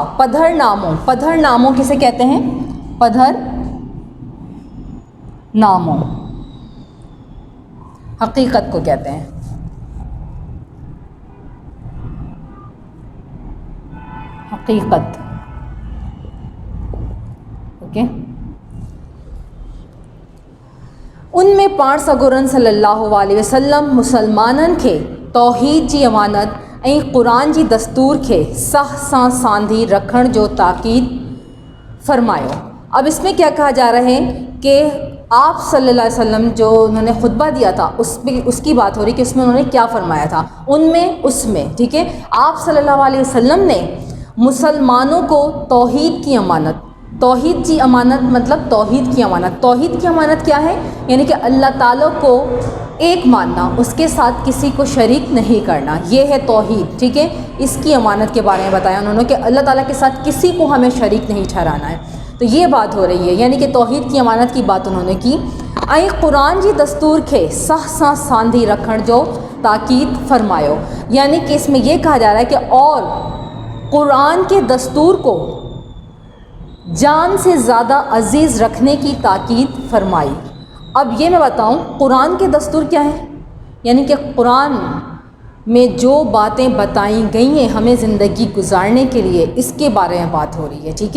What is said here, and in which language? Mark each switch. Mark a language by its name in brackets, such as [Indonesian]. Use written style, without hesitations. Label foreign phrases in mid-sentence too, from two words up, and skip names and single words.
[Hindi] पधर नामों, पधर नामों किसे कहते हैं, पधर नामों हकीकत को कहते हैं, हकीकत, ओके। [Sindhi] उनमें पाण सगोरन [Arabic] صلى الله عليه وسلم [Sindhi] मुसलमानन खे तौहीद जी अमानत ऐं क़ुरान जी दस्तूर खे सह सां सांधी रखण जो ताक़ीद फ़रमायो। [Hindi] अब इसमें क्या कहा जा रहा है कि आप [Arabic] صلى الله عليه وسلم [Hindi] जो उन्होंने खुतबा दिया था उसमें उसकी बात हो रही कि उसमें उन्होंने क्या फ़रमाया था, उनमें उसमें, ठीक है, आप [Arabic] صلى الله عليه وسلم [Hindi] ने मुसलमानों को तौहीद की अमानत, तौहीद की अमानत मतलब तौहीद की अमानत, तौहीद की अमानत क्या है, यानी कि अल्लाह ताला को एक मानना, उसके साथ किसी को शरीक नहीं करना, ये है तौहीद, ठीक है। इसकी अमानत के बारे में बताया उन्होंने कि अल्लाह ताला के साथ किसी को हमें शरीक नहीं ठहराना है, तो ये बात हो रही है, यानी कि तौहीद की अमानत की बात उन्होंने की। [Sindhi] ऐं क़ुरान जी दस्तूर खे सह सां सांधी रखण जो ताक़ीद फ़रमायो, [Hindi] यानी कि इसमें यह कहा जा रहा है कि और क़ुरान के दस्तूर को जान से ज़्यादा अजीज़ रखने की ताक़ीद फ़रमाई। अब ये मैं बताऊं कुरान के दस्तूर क्या है, यानी कि कुरान में जो बातें बताई गई हैं हमें ज़िंदगी गुजारने के लिए, इसके बारे में बात हो रही है, ठीक है।